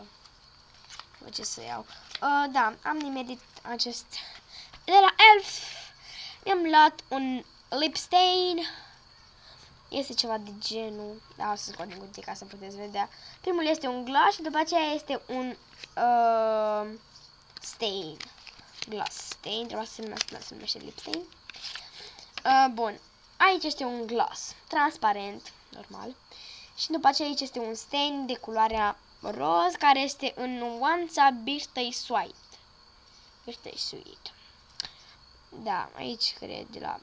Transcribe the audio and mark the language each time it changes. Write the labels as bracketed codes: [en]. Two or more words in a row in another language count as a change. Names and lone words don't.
[ro] Văd ce să iau. Da, am nimerit acest... De la Elf mi-am luat un [en] lip stain. [ro] Este ceva de genul... Da, o să scot din cutie ca să puteți vedea. Primul este un gloss și după aceea este un stain. [en] Gloss stain, [ro] trebuie să se numește [en] lip stain. [ro] Bun, aici este un gloss transparent, normal. Și după aceea aici este un stain de culoarea roz, care este în nuanța Birthday Sweet. Birthday Sweet. Da, aici cred de la...